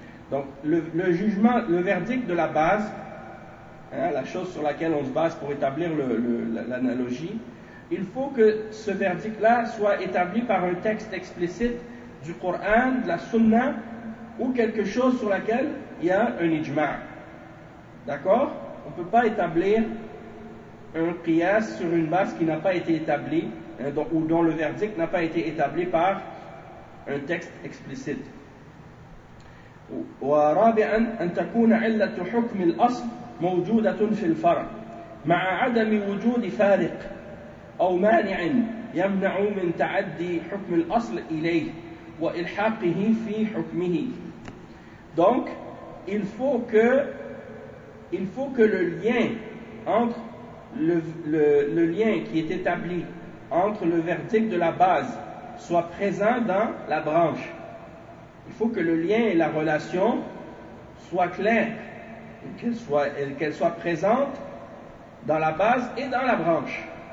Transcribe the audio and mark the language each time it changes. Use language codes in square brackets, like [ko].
[fr] Donc le jugement, le verdict de la base, hein, la chose sur laquelle on se base pour établir l'analogie, il faut que ce verdict-là soit établi par un texte explicite du Coran, de la Sunna, ou quelque chose sur laquelle il y a un ijma. D'accord? On ne peut pas établir un qiyas sur une base qui n'a pas été établie, hein, dont le verdict n'a pas été établi par un texte explicite. [ar] ورابعاً أن تكون علة حكم الأصل موجودة في الفرع مع عدم وجود فارق أو مانع يمنع من تعدي حكم الأصل إليه وإلحاقه في حكمه. [fr] Donc, il faut que le lien entre le lien qui est établi entre le verdict de la base soit présent dans la branche. Il faut que le lien et la relation soient clairs, qu'elles soient présentes dans la base et dans la branche.